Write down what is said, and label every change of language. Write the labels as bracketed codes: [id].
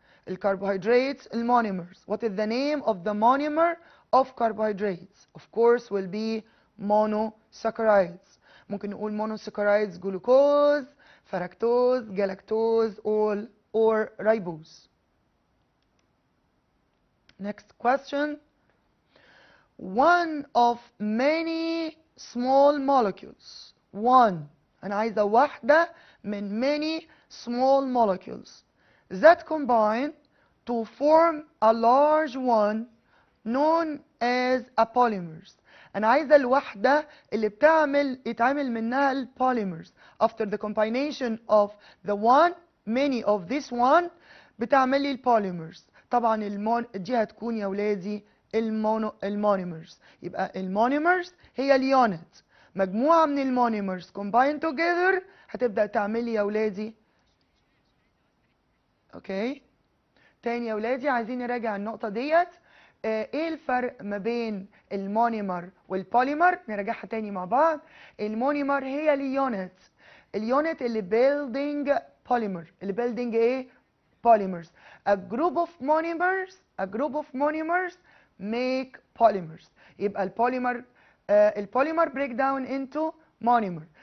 [ar] الcarbohydrates المونيمرز. [en] What is the name of the monomer of carbohydrates? Of course will be monosaccharides. [ar] ممكن نقول [en] monosaccharides glucose, fructose, galactose, or ribose. Next question. One of many small molecules. One. [ar] أنا عايزة واحدة من [en] many small molecules that combine to form a large one known as a polymers. [ar] أنا عايزة الوحدة اللي يتعمل منها البوليمرز. [en] After the combination of the one, many of this one [ar] بتعمل لي البوليمرز. طبعا دي هتكون يا ولادي المونيمرز. يبقى المونيمرز هي اليونت. مجموعة من المونيمرز [en] combined together [ar] هتبدأ تعمل لي يا ولادي. اوكي تاني يا ولادي عايزين نراجع النقطة ديت. ايه الفرق ما بين المونيمر والبوليمر؟ نراجعها تاني مع بعض. المونيمر هي اليونت اللي [en] building polymer، [ar] اللي building ايه؟ polymers. [en] A group of monomers make polymers. [ar] يبقى البوليمر [en] break down into monomer.